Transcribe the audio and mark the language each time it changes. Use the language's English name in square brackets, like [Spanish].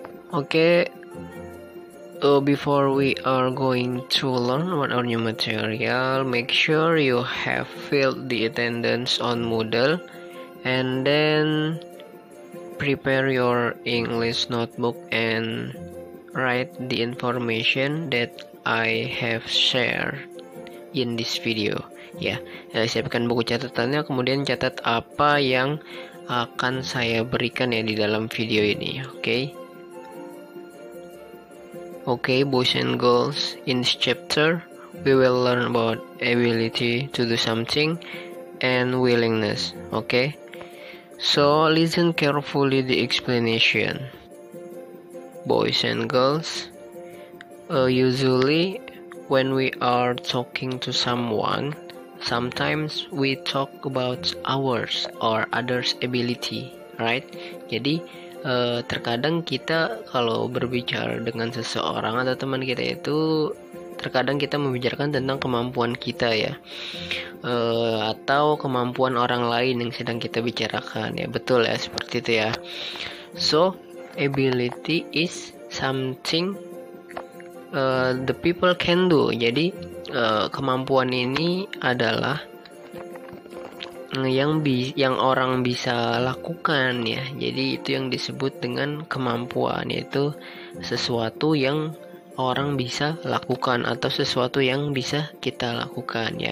[English] Okay, before we are going to learn about our new material, make sure you have filled the attendance on Moodle and then prepare your English notebook and write the information that I have shared in this video ya. [Indonesian] Siapkan buku catatannya, kemudian catat apa yang akan saya berikan ya di dalam video ini. [English] Okay, boys and girls, in this chapter we will learn about ability to do something and willingness. Okay, so listen carefully the explanation, boys and girls. Usually when we are talking to someone, sometimes we talk about ours or others' ability, right? [Indonesian] Jadi terkadang kita kalau berbicara dengan seseorang atau teman kita itu terkadang kita membicarakan tentang kemampuan kita ya, atau kemampuan orang lain yang sedang kita bicarakan ya. Betul ya, seperti itu ya. [English] So ability is something the people can do. [Indonesian] Jadi kemampuan ini adalah yang orang bisa lakukan ya. Jadi itu yang disebut dengan kemampuan, yaitu sesuatu yang orang bisa lakukan atau sesuatu yang bisa kita lakukan ya.